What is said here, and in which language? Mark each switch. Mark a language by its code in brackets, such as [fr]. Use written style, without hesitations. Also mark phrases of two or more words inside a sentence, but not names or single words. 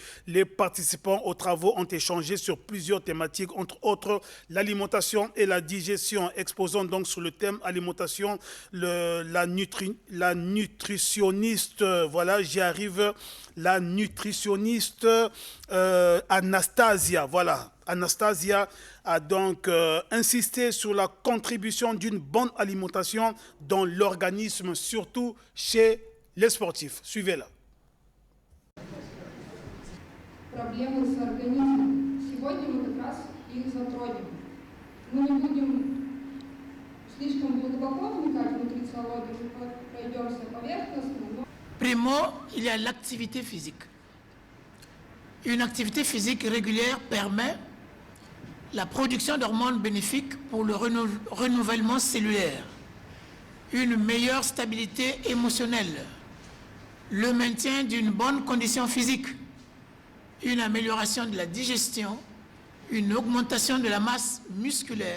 [fr] Les participants aux travaux ont échangé sur plusieurs thématiques, entre autres l'alimentation et la digestion, exposant donc sur le thème alimentation la nutritionniste, voilà, j'y arrive, la nutritionniste Anastasia, voilà. Anastasia a donc insisté sur la contribution d'une bonne alimentation dans l'organisme, surtout chez les sportifs. Suivez-la. [ru] Проблемы с организмом. Сегодня мы как раз их затронем. Мы не будем слишком глубоко вникать в нутрициологию, мы пройдемся поверхностно. [fr] Primo, il y a l'activité physique. Une activité physique régulière permet la production d'hormones bénéfiques pour le renouvellement cellulaire, une meilleure stabilité émotionnelle, le maintien d'une bonne condition physique, une amélioration de la digestion, une augmentation de la masse musculaire.